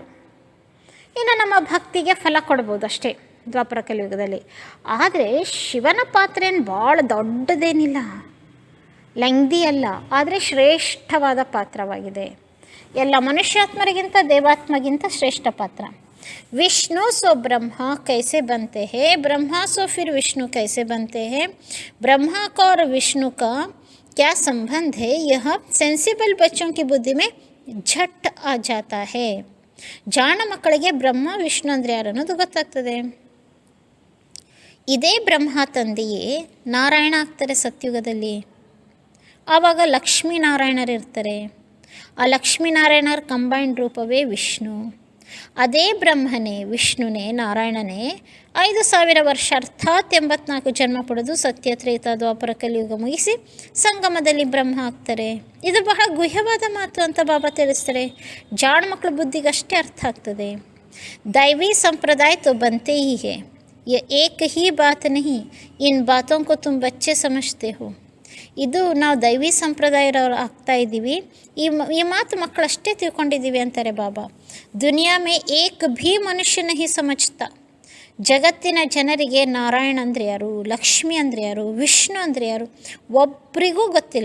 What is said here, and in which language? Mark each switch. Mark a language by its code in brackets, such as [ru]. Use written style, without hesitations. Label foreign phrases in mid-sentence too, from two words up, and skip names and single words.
[kn] ಇನ್ನು ನಮ್ಮ ಭಕ್ತಿಗೆ ಫಲ ಕೊಡ್ಬೋದು ಅಷ್ಟೇ ದ್ವಾಪರ ಕಲಿಯುಗದಲ್ಲಿ. ಆದರೆ ಶಿವನ ಪಾತ್ರ ಏನು ಭಾಳ ದೊಡ್ಡದೇನಿಲ್ಲ, ಲೆಂಗ್ದಿ ಅಲ್ಲ, ಆದರೆ ಶ್ರೇಷ್ಠವಾದ ಪಾತ್ರವಾಗಿದೆ. ಎಲ್ಲ ಮನುಷ್ಯಾತ್ಮರಿಗಿಂತ ದೇವಾತ್ಮಗಿಂತ ಶ್ರೇಷ್ಠ ಪಾತ್ರ. [hi] विष्णु सो ब्रह्मा कैसे बनते हैं, ब्रह्मा सो फिर विष्णु कैसे बनते हैं, ब्रह्मा का और विष्णु का क्या संबंध है, यह सेंसिबल बच्चों की बुद्धि में झट आ जाता है. [kn] ಜಾಣ ಮಕ್ಕಳಿಗೆ ಬ್ರಹ್ಮ ವಿಷ್ಣು ಅಂದರೆ ಯಾರು ಅನ್ನೋದು ಗೊತ್ತಾಗ್ತದೆ. ಇದೇ ಬ್ರಹ್ಮ ತಂದೆಯೇ ನಾರಾಯಣ ಆಗ್ತಾರೆ ಸತ್ಯುಗದಲ್ಲಿ. ಆವಾಗ ಲಕ್ಷ್ಮೀನಾರಾಯಣರಿರ್ತಾರೆ. ಆ ಲಕ್ಷ್ಮೀನಾರಾಯಣರ ಕಂಬೈನ್ಡ್ ರೂಪವೇ ವಿಷ್ಣು. ಅದೇ ಬ್ರಹ್ಮನೇ, ವಿಷ್ಣುನೇ, ನಾರಾಯಣನೇ 5000 ವರ್ಷ ಅರ್ಥಾತ್ 84 ಜನ್ಮ ಪಡೆದು ಸತ್ಯ ತ್ರೇತ ದ್ವಾಪರ ಕಲಿಯುಗ ಮುಗಿಸಿ ಸಂಗಮದಲ್ಲಿ ಬ್ರಹ್ಮ ಆಗ್ತಾರೆ. ಇದು ಬಹಳ ಗುಹ್ಯವಾದ ಮಾತು ಅಂತ ಬಾಬಾ ತಿಳಿಸ್ತಾರೆ. ಜಾಣ ಮಕ್ಕಳ ಬುದ್ಧಿಗಷ್ಟೇ ಅರ್ಥ ಆಗ್ತದೆ. [hi] दैवी संप्रदाय तो बनते ही हैं, ये एक ही बात नहीं, इन बातों को तुम बच्चे समझते हो. [kn] ಇದು ನಾವು ದೈವಿ ಸಂಪ್ರದಾಯದವ್ರು ಆಗ್ತಾ ಇದ್ದೀವಿ, ಈ ಮಾತು ಮಕ್ಕಳಷ್ಟೇ ತಿಳ್ಕೊಂಡಿದ್ದೀವಿ ಅಂತಾರೆ ಬಾಬಾ. [hi] दुनिया में एक भी मनुष्य नहीं समझता. [kn] ಜಗತ್ತಿನ ಜನರಿಗೆ ನಾರಾಯಣ ಅಂದರೆ ಯಾರು, ಲಕ್ಷ್ಮಿ ಅಂದರೆ ಯಾರು, ವಿಷ್ಣು ಅಂದರೆ ಯಾರು ಒಬ್ಬರಿಗೂ ಗೊತ್ತಿಲ್ಲ.